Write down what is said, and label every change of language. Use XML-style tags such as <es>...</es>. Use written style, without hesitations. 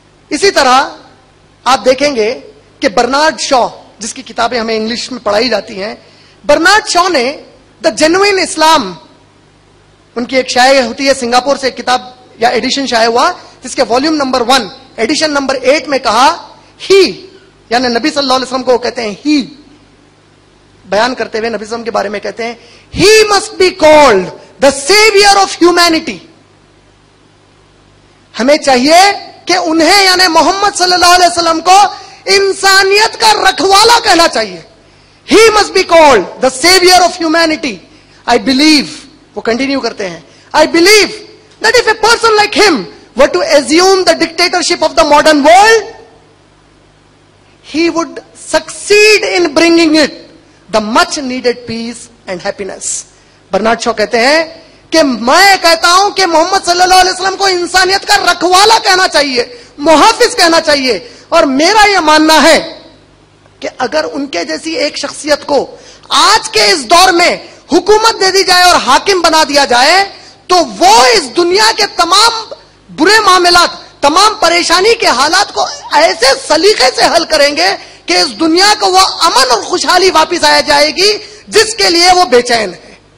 <ur>اسی طرح آپ دیکھیں گے کہ برنارڈ شا, جس کی کتابیں ہمیں انگلش میں پڑھائی جاتی ہیں, برنارڈ شا نے دا جینوئن اسلام, ان کی ایک شائع ہوتی ہے سنگاپور سے, ایک کتاب یا ایڈیشن شائع ہوا جس کے والیوم نمبر 1 ایڈیشن نمبر 8 میں کہا, ہی یعنی نبی صلی اللہ علیہ وسلم کو وہ کہتے ہیں, ہی بیان کرتے ہوئے نبی صلی اللہ علیہ وسلم کے بارے میں کہتے ہیں,</ur> <en>He must be called the saviour of humanity.</en> <ur>ہمیں چاہیے کہ انہیں یعنی محمد صلی اللہ علیہ وسلم کو انسانیت کا رکھوالا کہنا چاہیے.</ur> <en>He must be called the savior of humanity. I believe,</en> <ur>وہ کنٹینیو کرتے ہیں,</ur> <en>I believe that if a person like him were to assume the dictatorship of the modern world, he would succeed in bringing it the much needed peace and happiness.</en> <ur>Bernard شا کہتے ہیں کہ میں کہتا ہوں کہ محمد صلی اللہ علیہ وسلم کو انسانیت کا رکھوالا کہنا چاہیے, محافظ کہنا چاہیے, اور میرا یہ ماننا ہے کہ اگر ان کے جیسی ایک شخصیت کو آج کے اس دور میں حکومت دے دی جائے اور حاکم بنا دیا جائے تو وہ اس دنیا کے تمام برے معاملات, تمام پریشانی کے حالات کو ایسے سلیقے سے حل کریں گے کہ اس دنیا کو وہ امن اور خوشحالی واپس آیا جائے گی جس کے لیے وہ بے چین ہے.</ur>